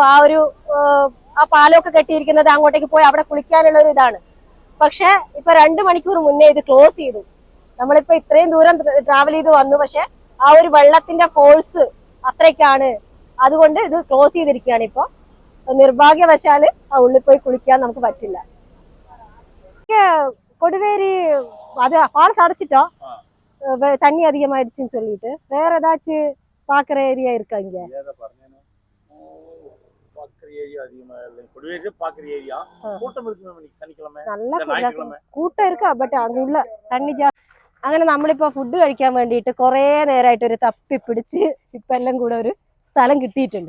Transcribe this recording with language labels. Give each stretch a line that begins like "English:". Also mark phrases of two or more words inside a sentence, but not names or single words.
Malayalam: ആ പാലമൊക്കെ കെട്ടിയിരിക്കുന്നത് അങ്ങോട്ടേക്ക് പോയി അവിടെ കുളിക്കാനുള്ള ഒരു ഇതാണ്. പക്ഷെ ഇപ്പൊ 2 മണിക്കൂർ മുന്നേ ഇത് ക്ലോസ് ചെയ്തു. നമ്മളിപ്പോ ഇത്രയും ദൂരം ട്രാവൽ ചെയ്ത് വന്നു, പക്ഷെ ആ ഒരു വെള്ളത്തിന്റെ ഫോഴ്സ് അത്രയ്ക്കാണ്. അതുകൊണ്ട് ഇത് ക്ലോസ് ചെയ്തിരിക്കുകയാണ്. ഇപ്പൊ നിർഭാഗ്യവശാല് ആ ഉള്ളിൽ പോയി കുളിക്കാൻ നമുക്ക് പറ്റില്ല.
Tamil: கொடிவேரி அது ஃபால்ஸ் அடைச்சிட்டோம், தண்ணி அதிகமாயிடுச்சுன்னு சொல்லிட்டு. வேற ஏதாச்சும் பாக்குற ஏரியா இருக்கா இங்க?
Malayalam: കൂട്ടം ഇരിക്കാ. ബട്ട് അങ്ങുള്ള തണ്ണി അങ്ങനെ നമ്മളിപ്പോ ഫുഡ് കഴിക്കാൻ വേണ്ടിയിട്ട് കുറെ നേരമായിട്ട് ഒരു തപ്പി പിടിച്ച് ഇപ്പൊ എല്ലാം കൂടെ ഒരു സ്ഥലം കിട്ടിയിട്ടുണ്ട്.